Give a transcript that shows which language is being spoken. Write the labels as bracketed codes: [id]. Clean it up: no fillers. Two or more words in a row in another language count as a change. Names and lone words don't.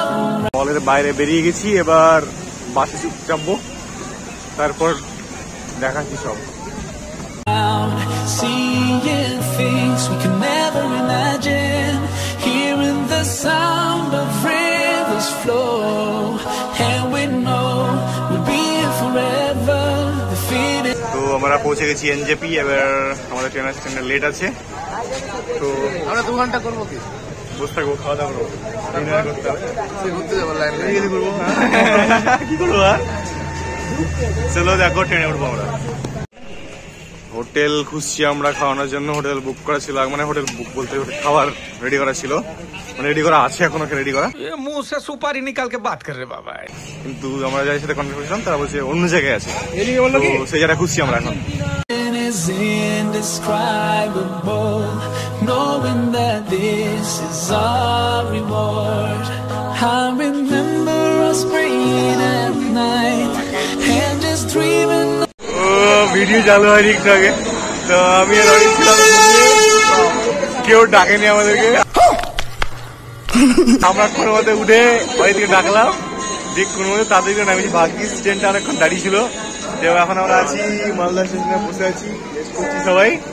[bn] মলের বাইরে বেরিয়ে গেছি, এবার বাসে চাপবো, তারপর দেখাচ্ছি সব। [en] seeing things we can never imagine, hearing the sound of rivers flow, and we know we'll be here forever, the feeling. [bn] তো আমরা পৌঁছে গেছি এনজেপি, এবার আমাদের ট্রেন স্টেশনে লেট আছে, তো আমরা 2 ঘন্টা করবো কি? বসে থাকবো, খাওয়া দাওয়া করবো, ডিনার করতে হবে, ঘুরতে যাবো লাইনে, করবো, কি করবো আর। চলো দেখো, ট্রেনে উঠবো আমরা। হোটেল খুঁজছি আমরা খাওয়ানোর জন্য, হোটেল বুক করা ছিল, মানে হোটেল বুক বলতে খাবার রেডি করা ছিল, মানে রেডি করা আছে, এখনো রেডি করা, [hi] मुंह से सुपारी निकाल के बात कर रहे बाबा। [bn] কিন্তু আমরা যাদের সাথে কনফার্ম করেছিলাম তারা বলছে অন্য জায়গায় আছে, তো সেই জায়গায় খুঁজছি আমরা এখন। [en] Is indescribable, knowing that this is our reward. I remember us praying at night and just dreaming. [bn] ভিডিও চালু হয়নি একটু আগে, তো আমি আর অনেক ছিলাম, কেউ ডাকেনি আমাদেরকে, আমরা কোনো মতে উঠে বাড়ি থেকে ডাকলাম, দেখ কোনো মতে তাদেরকে নামিয়েছি, ভাগ্যিস ট্রেনটা অনেকক্ষণ দাঁড়িয়ে ছিল। এখন আমরা আছি মালদা স্টেশনে, বসে আছি, সবাই।